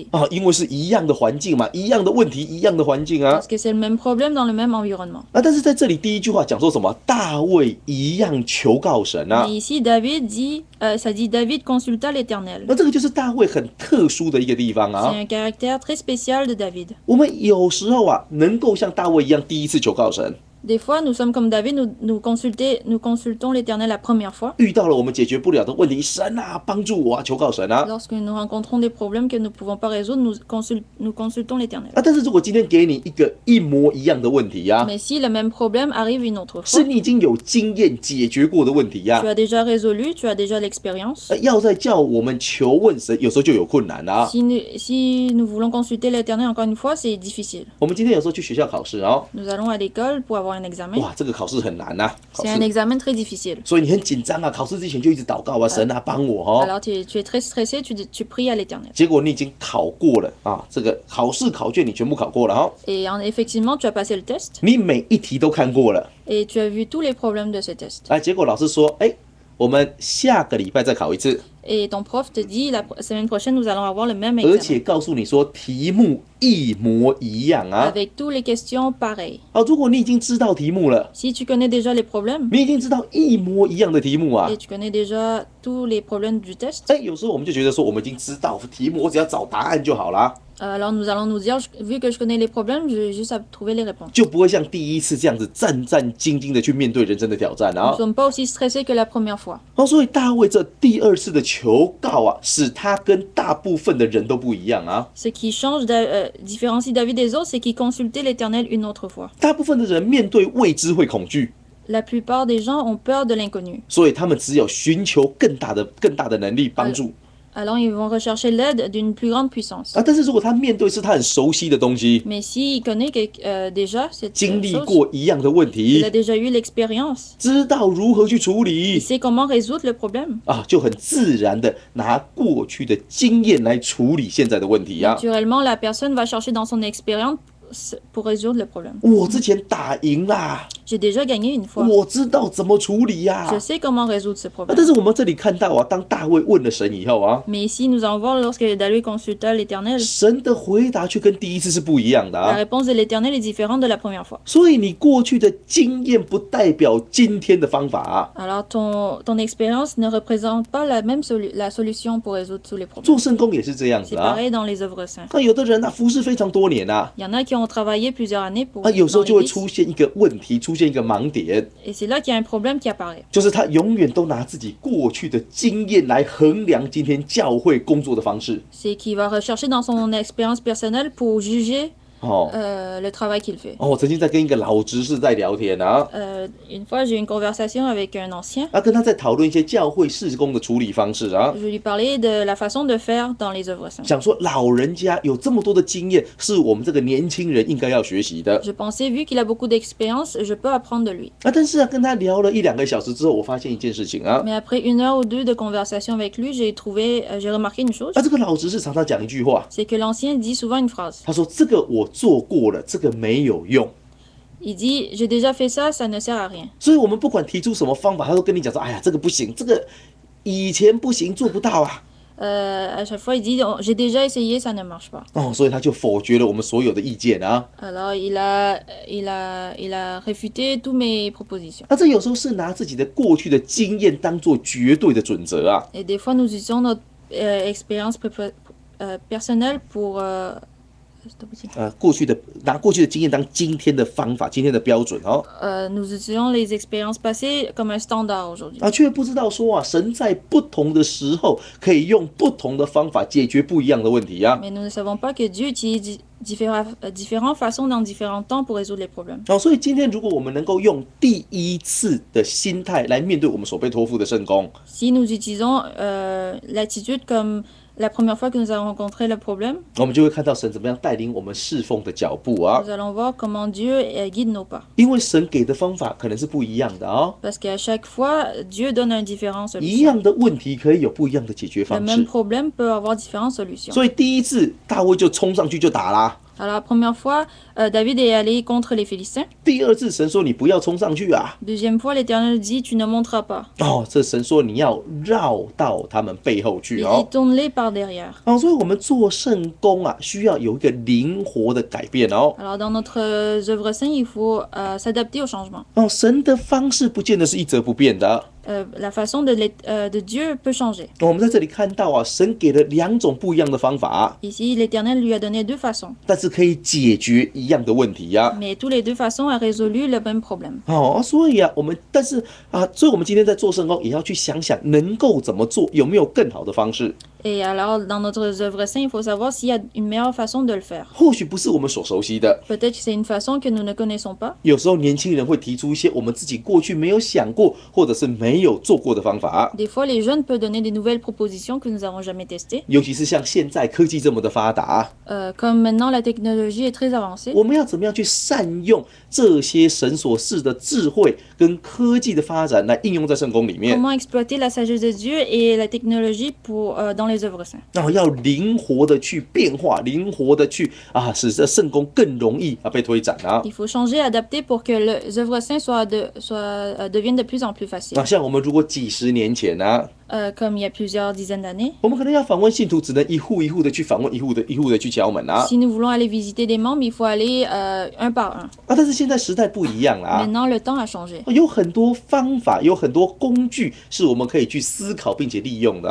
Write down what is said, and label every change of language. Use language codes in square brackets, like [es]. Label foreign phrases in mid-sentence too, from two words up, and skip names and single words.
[zh] 啊，因为是一样的环境嘛，一样的问题，一样的环境啊 [fr] Parce que c'est le même problème dans le même environnement. 啊！ [zh] 但是在这里第一句话讲说什么？大卫一样求告神啊 [fr] Mais！ici, David dit, ça dit David consulta l'Éternel. [zh] 那这个就是大卫很特殊的一个地方 [fr] C'est 啊！ un caractère très spécial de David. [zh] 我们有时候啊，能够像大卫一样第一次求告神， [fr] Des fois, nous sommes comme David, nous consultons l'Éternel la première fois. [zh] 遇到了我们解决不了的问题，神啊，帮助我啊，求告神啊。 [fr] Lorsque nous rencontrons des problèmes que nous ne pouvons pas résoudre, nous consultons l'Éternel. [zh] 但是如果今天给你一个一模一样的问题呀、 [fr] Mais si le même problème arrive une autre [zh] 是 [fr] fois, [zh] 你已经有经验解决过的问题呀、 [fr] tu as déjà résolu, tu as déjà l'expérience. [zh] 要再叫我们求问神，有时候就有困难啊。 [fr] Si nous voulons consulter l'Éternel encore une fois, c'est difficile. [zh] 我们今天有时候去学校考试哦， [fr] Nous allons à l'école pour avoir un examen. [zh] 哇，这个考试很难呐、考 [fr] C'est un [zh] 试， [fr] examen très difficile. [zh] 所以你很紧张啊，考试之前就一直祷告啊，神啊帮我哦。 [fr] Alors tu es très stressé, tu pries à l'Éternel. [zh] 结果你已经考过了啊，这个考试考卷你全部考过了哈、哦， [fr] Et effectivement, tu as passé le test [zh] 你每一题都看过了， [fr] et tu as vu tous les problèmes de ce test. [zh] 啊，结果老师说，哎，我们下个礼拜再考一次， [fr] Et ton prof te dit, la semaine prochaine, nous allons avoir le même [zh] 而且 [fr] examen. [zh] 告诉你说题目一模一样啊。 [fr] Avec toutes les questions pareilles. [zh] 好，如果你已经知道题目了， [fr] Si tu connais déjà les problèmes [zh] 你已经知道一模一样的题目啊 [fr] et，tu connais déjà tous les problèmes du test, [zh] 哎，有时候我们就觉得说，我们已经知道题目，我只要找答案就好啦， [fr] alors nous allons nous dire, vu que je connais les problèmes, j'ai juste à trouver les réponses. [zh] 就不会像第一次这样子战战兢兢的去面对人生的挑战 [fr] Nous 啊 ne。sommes pas aussi stressés que la première fois. [zh] 哦，所以大卫这第二次的求告啊，使他跟大部分的人都不一样啊。 [fr] Ce qui différencie David des autres, c'est qu'il consultait l'Éternel une autre fois. [zh] 大部分的人面对未知会恐惧， [fr] La plupart des gens ont peur de l'inconnu. [zh] 所以他们只有寻求更大的能力帮助 [fr] Alors ils vont rechercher l'aide d'une plus grande puissance. 啊。 [zh] 但是如果他面对是他很熟悉的东西， [fr] Mais s'il connaît déjà cette [zh] 经历 [fr] chose, [zh] 过一样的问 [fr] il [zh] 题 [fr] a，déjà eu l'expérience, [zh] 知道如何去处 [fr] il [zh] 理 [fr] sait comment résoudre le problème. [zh] 啊，就很自然的拿过去的经验来处理现在的问题啊。 [fr] Naturellement, la personne va chercher dans son expérience pour résoudre le problème. [zh] 我之前打赢啦， [fr] J'ai déjà gagné une fois. [zh] 我知道怎么处理呀、 [fr] Je sais comment résoudre ce 啊。 problème. [zh] 但是我们这里看到啊，当大卫问了神以后啊， [fr] Mais ici, nous allons voir lorsque David consulta l'Éternel, [zh] 神的回答却跟第一次是不一样的 [fr] la 啊。 réponse de l'Éternel est différente de la première fois. [zh] 所以你过去的经验不代表今天的方法啊。 [fr] Alors ton expérience ne représente pas la solution pour résoudre tous les problèmes. [zh] 做圣工也是这样子 [fr] C'est 啊。 pareil dans les œuvres saintes. [zh] 那有的人啊，服侍非常多年啊， [fr] Il y en a qui ont travaillé plusieurs années pour [zh] 啊，有时候 [fr] dans [zh] 就会 [fr] l'église, [zh] 出现一个问题，出现一个盲点， [fr] et c'est là qu'il y a un problème qui apparaît. [zh] 就是他永远都拿自己过去的经验来衡量今天教会工作的方式。 [fr] C'est qu'il va rechercher dans son expérience personnelle pour juger 哦 le travail qu'il fait. [zh] 哦，我曾经在跟一个老执事在聊天啊， [fr] Une fois, j'ai eu une conversation avec un ancien. [zh] 啊，跟他在讨论一些教会事工的处理方式啊。 [fr] Je lui parlais de la façon de faire dans les œuvres saintes. [zh] 想说老人家有这么多的经验，是我们这个年轻人应该要学习的 [fr] Je pensais, vu qu'il a beaucoup d'expérience, je peux apprendre de lui. [zh] 啊。但是啊，跟他聊了1-2个小时之后，我发现一件事情啊， [fr] Mais après 1 heure ou 2 de conversation avec lui, j'ai remarqué une chose, [zh] 啊，这个老执事常常讲一句话， [fr] c'est que l'ancien dit souvent une phrase. [zh] 他说：“这个我做过了，这个没有用。” [fr] Il dit, j'ai déjà fait ça, ça ne sert à rien. [zh] 所以，我们不管提出什么方法，他都跟你讲说：“哎呀，这个不行，这个以前不行，做不到啊。” [fr] À chaque fois, il dit, oh, j'ai déjà essayé, ça ne marche pas. [zh] 哦，所以他就否决了我们所有的意见啊。 [fr] Alors, il a réfuté toutes mes propositions. [zh] 那这有时候是拿自己的过去的经验当做绝对的准则啊。 [fr] Et des fois, nous utilisons notre expérience personnelle pour... [zh] 拿过去的经验当今天的方法，今天的标准哦。 [fr] nous utilisons les expériences passées comme un standard aujourd'hui. [zh] 啊，却不知道说啊，神在不同的时候可以用不同的方法解决不一样的问题啊。 [fr] Mais nous ne savons pas que Dieu utilise différentes façons dans différents temps pour résoudre les problèmes. [zh] 哦，所以今天如果我们能够用第一次的心态来面对我们所被托付的圣工， [fr] Si nous utilisons l'attitude comme la première fois que nous avons rencontré le problème, [zh] 我们就会看到神怎么样带领我们侍奉的脚步啊。 [fr] nous allons voir comment Dieu guide nos pas. [zh] 因为神给的方法可能是不一样的哦， [fr] Parce qu'à chaque fois, Dieu donne une différente [zh] 一 [fr] solution. [zh] 样的问题可以有不一样的解决 [fr] Le [zh] 方 [fr] même [zh] 式。 [fr] problème peut avoir différentes solutions. [zh] 所以第一次大卫就冲上去就打啦。 [fr] Alors la première fois, David est allé contre les Philistins. [zh] 第二次神说你不要冲上去啊。 [fr] Deuxième fois, l'Éternel dit, tu ne monteras pas. [zh] 哦，这神说你要绕到他们背后去 [fr] Il 哦 dit, tourne-les par derrière. [zh] 哦，所以我们做圣工啊，需要有一个灵活的改变哦。 [fr] Alors dans notre œuvre sainte, il faut s'adapter au changement. [zh] 哦，神的方式不见得是一成不变的。 [fr] La façon de Dieu peut changer. [zh] 我们在这里看到啊，神给了2种不一样的方法， [fr] Ici, l'Éternel lui a donné 2 façons, [zh] 但是可以解决一样的问题呀。 [fr] mais tous les 2 façons ont résolu le même problème. [zh] 所以啊，所以我们今天在做圣工，也要去想想能够怎么做，有没有更好的方式。 [fr] Et alors, dans notre œuvre sainte, il faut savoir s'il y a une meilleure façon de le faire. [zh] 或许不是我们所熟悉的， [fr] Peut-être que c'est une façon que nous ne connaissons pas. [zh] 有时候年轻人会提出一些我们自己过去没有想过，或者是没有做过的方法。 [fr] Des fois, les jeunes peuvent donner des nouvelles propositions que nous n'avons jamais testées. [zh] 尤其是像现在科技这么的发达， [fr] Comme maintenant, la technologie est très avancée. [zh] 我们要怎么样去善用这些神所赐的智慧跟科技的发展来应用在圣工里面？ [fr] Comment exploiter la sagesse de Dieu et la technologie dans les œuvres saintes. [zh] 然后要灵活的去变化，灵活的去使这圣工更容易被推展啊。 [fr] Il faut changer, adapter pour que les œuvres saintes deviennent de plus en plus faciles. [zh] 像我们如果几十年前啊， [fr] Comme il y a plusieurs dizaines d'années. [zh] 我们可能要访问信徒，只能一户一户的去访问，一户的去敲门啊。 [fr] Si nous voulons aller visiter des membres, il faut aller un par un. [zh] 但是现在时代不一样啦， [fr] Maintenant, le temps a changé. [zh] 有很多方法，有很多工具是我们可以去思考并且利用的